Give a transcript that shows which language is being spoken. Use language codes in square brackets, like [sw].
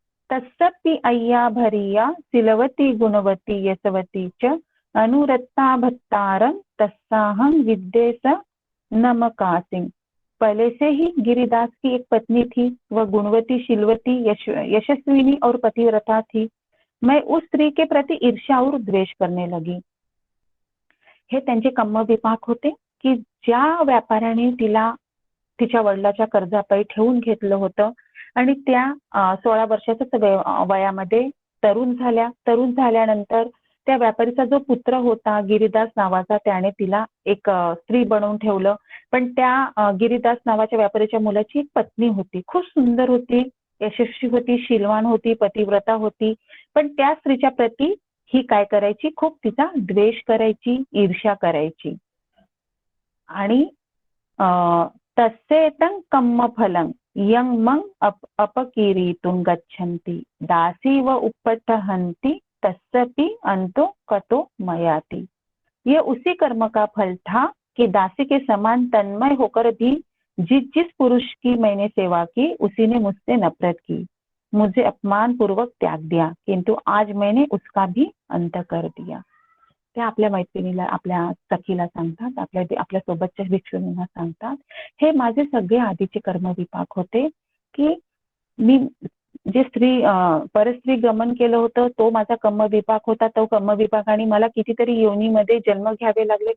[pi] तस्सपि अय्या भरिया सिलवती गुणवती यशवती च अनुरत्ता भत्तारं तस्साहं विद्येस नमकासिं. [hi] पहले से ही गिरिदास की एक पत्नी थी, वह गुणवती, शीलवती, यशस्विनी और पतिव्रता थी. मैं उस स्त्री के प्रति ईर्ष्या और द्वेष करने लगी. [mr] हे त्यांचे कर्मविपाक होते की ज्या व्यापाऱ्याने तिला तिच्या वडिलाच्या कर्जापायी ठेवून घेतलं होतं आणि त्या 16 वर्षाच्या वयामध्ये तरुण झाल्या. तरुण झाल्यानंतर त्या व्यापारीचा जो पुत्र होता गिरिदास नावाचा, त्याने तिला एक स्त्री बनवून ठेवलं. पण त्या गिरिदास नावाच्या व्यापारीच्या मुलाची एक पत्नी होती, खूप सुंदर होती, यशस्वी होती, शीलवान होती, पतिव्रता होती. पण त्या स्त्रीच्या प्रती ही काय करायची, खूप तिचा द्वेष करायची, ईर्ष्या करायची. [pi] आणि तस्सेतं कम्म फलं यं मग अपकीरीतुं गच्छन्ति दासी व उपटहन्ति तस्सपि अंतो कतो मयाति. [hi] ये उसी कर्म का फल था कि दासी के समान तन्मय होकर भी जिस पुरुष की मैंने सेवा की उसी ने मुझसे नफरत की, मुझे अपमान पूर्वक त्याग दिया, किंतु आज मैंने उसका भी अंत कर दिया. [mr] ते आपल्या मैत्रिणीला, आपल्या सखीला सांगतात, आपल्या सोबतच्या भिक्षुणींना सांगतात, हे माझे सगळे आधीचे कर्मविपाक होते की मी जे परस्त्री गमन केलं होतं, तो माझा कर्मविपाक होता. तो कर्मविपाकाने मला कितीतरी योनीमध्ये जन्म घ्यावे लागले.